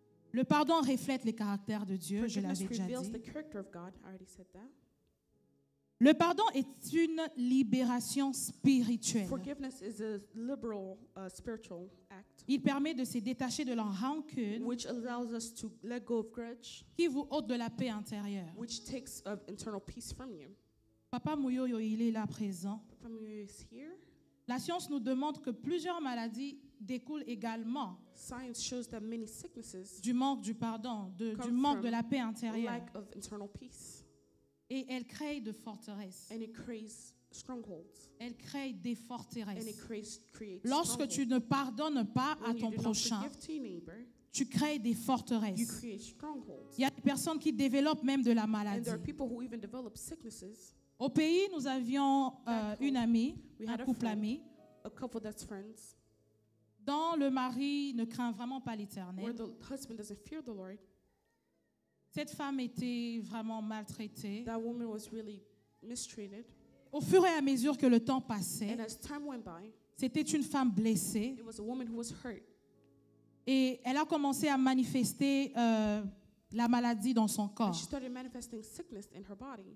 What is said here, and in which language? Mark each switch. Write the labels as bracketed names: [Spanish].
[French] Le pardon reflète le caractère de Dieu, je [English] Forgiveness [French] l'avais déjà [English] reveals [French] dit. [English] the character of God. I already said that. [French] Le pardon est une libération spirituelle. [English] Forgiveness is a liberal spiritual act [French] Il permet de se détacher de la rancune [English] which allows us to let go of grudge, [French] qui vous ôte de la paix intérieure. [English] which takes internal peace from you. [French] Papa Mouyoyo, il est là présent. [English] Family is here. [French] La science nous demande que plusieurs maladies découlent également [English] Science shows that many sicknesses [French] du manque du pardon, du [English] Come [French] manque [English] from [French] de la paix intérieure. [English] lack of internal peace, [French] Et elle crée de forteresses. [English] and it creates strongholds, [French] Elle crée des [English] and [French] forteresses. [English] it creates [French] Lorsque tu ne pardonnes pas à [English] When you [French] ton [English] do not [French] prochain, [English] forgive to your neighbor, [French] tu crées des [English] you [French] forteresses. [English] create strongholds. [French] Il y a des personnes qui développent même de la [English] And [French] maladie. [English] there are people who even develop sicknesses. [French] Au pays, nous avions [English] Back home, [French] une amie, [English] we [French] un [English] had a [French] couple [English] friend. [French] ami, [English] A couple that's friends, [French] dont le mari ne craint vraiment pas [English] where [French] l'Éternel. [English] the husband doesn't fear the Lord. [French] Cette femme était vraiment maltraitée. [English] That woman was really mistreated. [French] Au fur et à mesure que le temps passait, [English] And as time went by, [French] c'était une femme blessée [English] it was a woman who was hurt. [French] et elle a commencé à manifester la maladie dans son [English] And [French] corps. [English] she started manifesting sickness in her body.